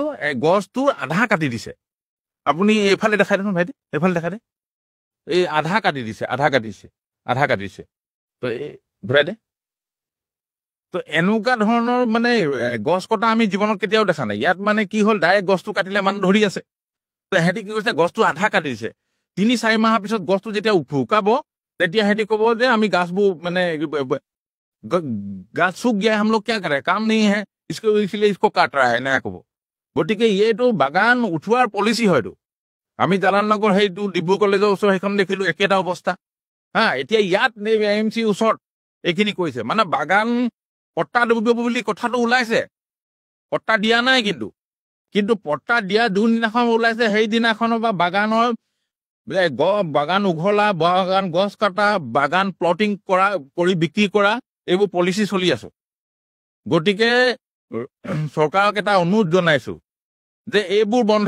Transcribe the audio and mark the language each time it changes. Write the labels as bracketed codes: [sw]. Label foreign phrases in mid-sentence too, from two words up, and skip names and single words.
[as] গছটো আধা কাটি দিছে আপুনি এইফালে দেখাই দেখোন ভাইটি এইফালে দেখাই দে এই আধা কাটিছে তো এই ঘূৰাই দে তো এনেকুৱা ধৰণৰ মানে গছ কটা আমি জীৱনত কেতিয়াও দেখা নাই ইয়াত মানে কি হ'ল ডাইৰেক্ট গছটো কাটিলে মানুহ ধৰি আছে তো সিহঁতি কি কৰিছে গছটো আধা কাটি দিছে 3-4 মাহৰ পিছত গছটো যেতিয়া শুকাব তেতিয়া সিহঁতি ক'ব যে আমি গাছবোৰ মানে গাছ [hi] सूख गया हम लोग क्या करें काम नहीं है इसको इसलिए इसको काट रहा है नया [as] ক'ব গতিকে এইটো বাগান উঠোৱাৰ পলিচি হয়তো আমি জালালনগৰ সেইটো ডিব্ৰু কলেজৰ ওচৰ সেইখন দেখিলো একেটা অৱস্থা হা এতিয়া ইয়াত AMC ওচৰত এইখিনি কৈছে মানে বাগান পট্টা দিব বুলি কথাটো ওলাইছে পট্টা দিয়া নাই কিন্তু পট্টা দিয়া যোনদিনাখন ওলাইছে সেইদিনাখনৰ বা বাগানৰ বাগান উঘলা বাগান গছ কাটা বাগান প্লটিং কৰি বিক্ৰী কৰা এইবোৰ পলিচি চলি আছে গতিকে চৰকাৰক এটা অনুৰোধ জনাইছো যে এইবোৰ বন্ধ